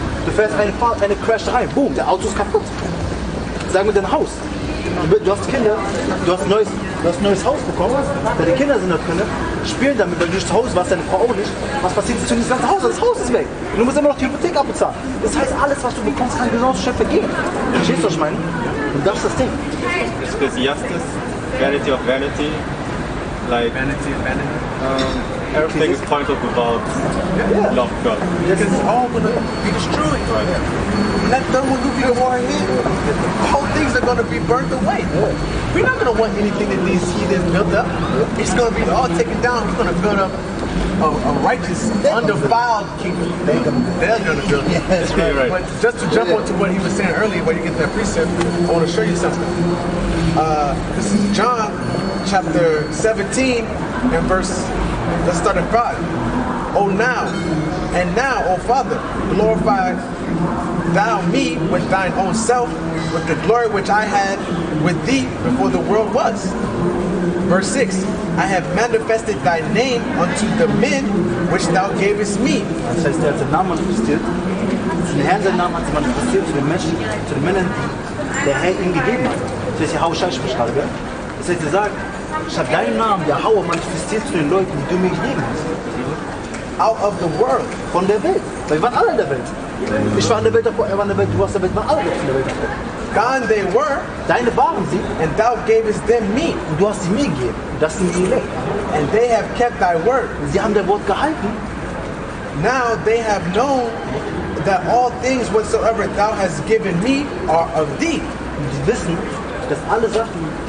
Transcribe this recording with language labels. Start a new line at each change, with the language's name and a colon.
German: Du fährst eine Fahrt, eine Crash rein, boom, der Auto ist kaputt. Sagen wir dein Haus. Du hast Kinder, du hast ein neues Haus bekommen, deine Kinder sind da drin, spielen damit, weil du nicht zu Hause warst, deine Frau auch nicht. Was passiert jetzt zu diesem ganzen Haus? Das Haus ist weg. Und du musst immer noch die Hypothek abbezahlen. Das heißt, alles, was du bekommst, kann genauso schnell vergehen. Verstehst du, was ich meine? Und das ist das Ding.
English: Ecclesiastes, vanity of vanity, like vanity of vanity. Everything is pointed about love God. Because it's all going to be destroyed. Let them be the war here. All things are going to be burnt away. We're not going to want anything that these heathens built up. It's going to be all taken down. We're going to build up a righteous, undefiled kingdom. They're going to build it. That's right. But just to jump onto what he was saying earlier, where you get that precept, I want to show you something. This is John chapter 17 and verse, let's start at 5. Oh now, O Father, glorify thou me with thine own self, with the glory which I had with thee before the world was. Verse 6, I have manifested thy name unto the men which thou gavest me.
German: Das heißt, er hat seinen Namen manifestiert. Den Herrn seinen Namen hat sie manifestiert zu den Menschen, zu den Männern, die der Herr ihm gegeben hat. Das heißt, Yahweh spricht gerade, gell? Das heißt, er sagt, ich habe deinen Namen, Yahweh, manifestiert zu den Leuten, die du mir gegeben hast.
English: Out of the world.
German: Von der Welt. Weil wir waren alle in der Welt. Ich war in der Welt davor, er war in der Welt, du warst in der Welt, wir waren alle in der Welt davor.
English: Gone they were,
German: Deine waren sie,
English: and thou gavest them me.
German: und du hast sie mir gegeben. Und das sind die Elekt.
English: And they have kept thy word.
German: Und sie haben dein Wort gehalten.
English: Now they have known that all things whatsoever thou hast given me are of thee.
German: Und sie wissen, dass alle Sachen,